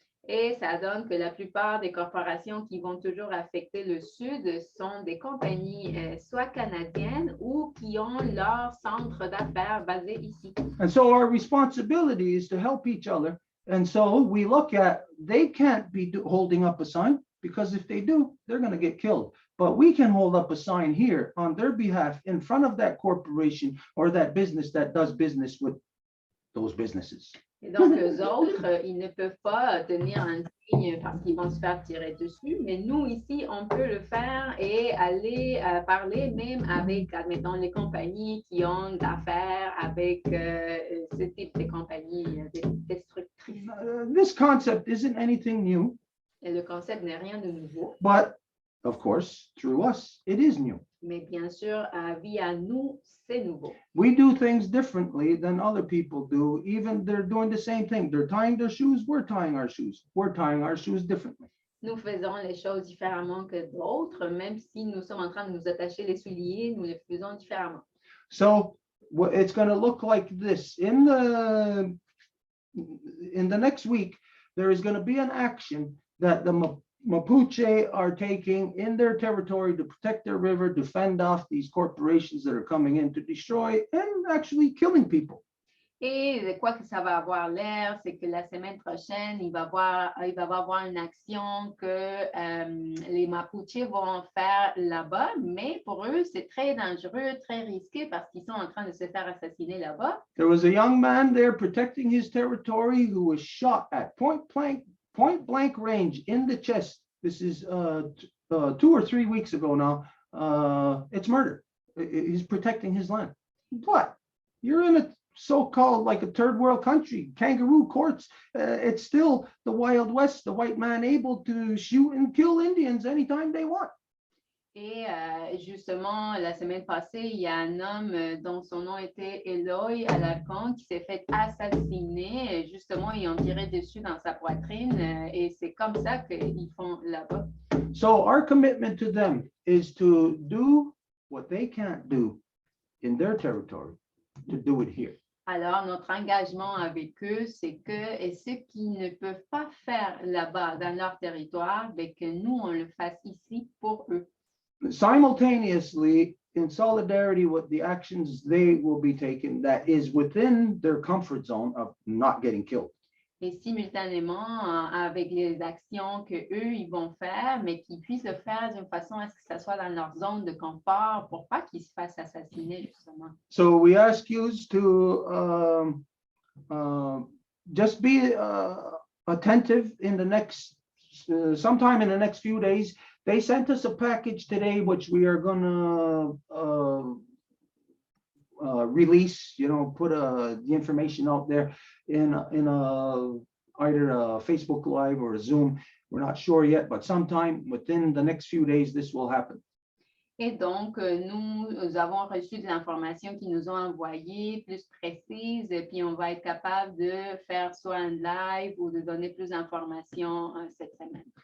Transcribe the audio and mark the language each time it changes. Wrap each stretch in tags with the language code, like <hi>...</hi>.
<fr>Et ça donne que la plupart des corporations qui vont toujours affecter le Sud sont des compagnies soit canadiennes ou qui ont leur centre d'affaires basé ici.</fr> <en>And so our responsibility is to help each other. And so we look at, they can't be holding up a sign, because if they do, they're going to get killed. But we can hold up a sign here on their behalf in front of that corporation or that business that does business with those businesses.</en> <fr>Et donc, eux autres, ils ne peuvent pas tenir un signe parce qu'ils vont se faire tirer dessus. Mais nous, ici, on peut le faire et aller parler même avec, admettons, les compagnies qui ont d'affaires avec ce type de compagnies destructrices.</fr> <en>This concept isn't anything new.</en> <fr>Et le concept n'est rien de nouveau.</fr> <en>But of course, through us, it is new.</en> <fr>Mais bien sûr, via nous, c'est nouveau.</fr> <en>We do things differently than other people do. Even they're doing the same thing. They're tying their shoes. We're tying our shoes. We're tying our shoes differently.</en> <fr>Nous faisons les choses différemment que d'autres, même si nous sommes en train de nous attacher les souliers, nous les faisons différemment.</fr> <en>So it's going to look like this. In the next week, there is going to be an action that the Mapuche are taking in their territory to protect their river, to fend off these corporations that are coming in to destroy and actually killing people.</en> <fr>Et de quoi que ça va avoir l'air, c'est que la semaine prochaine, il va y avoir une action que les Mapuche vont faire là-bas, mais pour eux, c'est très dangereux, très risqué parce qu'ils sont en train de se faire assassiner là-bas.</fr> <en>There was a young man there protecting his territory who was shot at point blank range in the chest. This is 2 or 3 weeks ago now. It's murder. He's protecting his land. But you're in a so-called like a third world country, kangaroo courts. It's still the Wild West, the white man able to shoot and kill Indians anytime they want.</en> <fr>Et justement, la semaine passée, il y a un homme dont son nom était Eloy Alarcon qui s'est fait assassiner. Justement, ils ont tiré dessus dans sa poitrine et c'est comme ça qu'ils font là-bas.</fr> <en>So our commitment to them is to do what they can't do in their territory, to do it here.</en> <fr>Alors, notre engagement avec eux, c'est que ce qu'ils ne peuvent pas faire là-bas dans leur territoire, mais que nous, on le fasse ici pour eux.</fr> <en>Simultaneously, in solidarity with the actions they will be taking that is within their comfort zone of not getting killed.</en> <fr>Et simultanément, avec les actions que eux ils vont faire, mais qu'ils puissent le faire d'une façon à ce que ça soit dans leur zone de confort pour pas qu'ils se fassent assassiner, justement.</fr> <en>So we ask you to just be attentive in the next, sometime in the next few days. They sent us a package today, which we are going to release, put the information out there in either a Facebook Live or a Zoom. We're not sure yet, but sometime within the next few days, this will happen.</en> <fr>Et donc, nous avons reçu de l'information qu'ils nous ont envoyée plus précise, et puis on va être capable de faire soit un live ou de donner plus d'informations cette semaine.</fr>